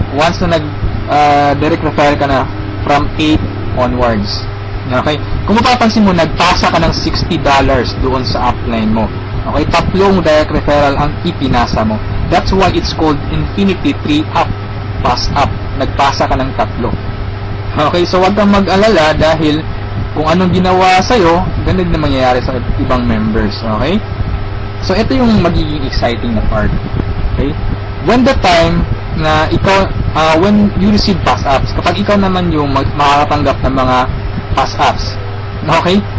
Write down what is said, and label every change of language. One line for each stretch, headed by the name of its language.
English: Once na direct referral ka na from 8 onwards. Okay?
Filipino: Kung mapapansin mo, nagpasa ka ng $60 doon sa upline mo. Okay? 3 direct referral ang ipinasa mo.
English: That's why it's called Infinity 3 Pass Up.
Filipino: Nagpasa ka ng 3. Okay? So, wag kang mag-alala dahil kung anong ginawa sa'yo, ganun na mangyayari sa ibang members. Okay? So, ito yung magiging exciting na part. Okay?
English: When the time
Filipino: na ikaw,
English: when you receive pass-ups,
Filipino: kapag ikaw naman yung makakatanggap ng mga pass-ups. Okay?